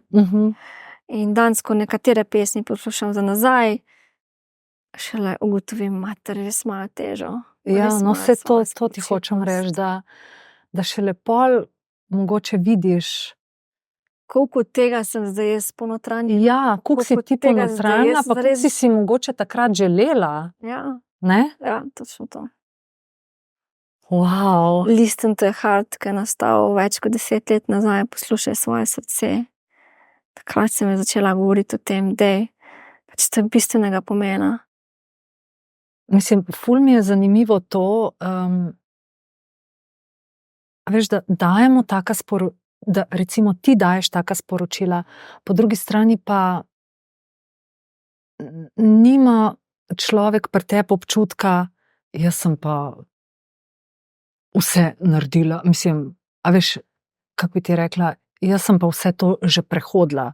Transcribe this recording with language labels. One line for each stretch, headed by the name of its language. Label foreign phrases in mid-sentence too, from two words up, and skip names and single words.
Slovenian: In danes, ko nekatere pesmi poslušam za nazaj, šele ugotovim, mater, res imajo težo. Ja, no, vse to ti hočem reči, da šele pol mogoče vidiš. Koliko tega sem zdaj jaz ponotranjila. Ja, koliko si ti ponotranjila, pa koliko si mogoče takrat želela. Ja. Ne? Ja, točno to. Wow.
English: Listen to a heart,
Slovenian: ki je nastal več kot 10 let nazaj, poslušaj svoje srce. Takrat sem začela govoriti o tem, da je to bistvenega pomena. Mislim, ful mi je zanimivo to, veš, da dajemo taka da recimo ti daješ taka sporočila, po drugi strani pa nima človek pri tebi občutka, jaz sem pa vse naredila, mislim, a veš, kako bi ti rekla, jaz sem pa vse to že prehodila.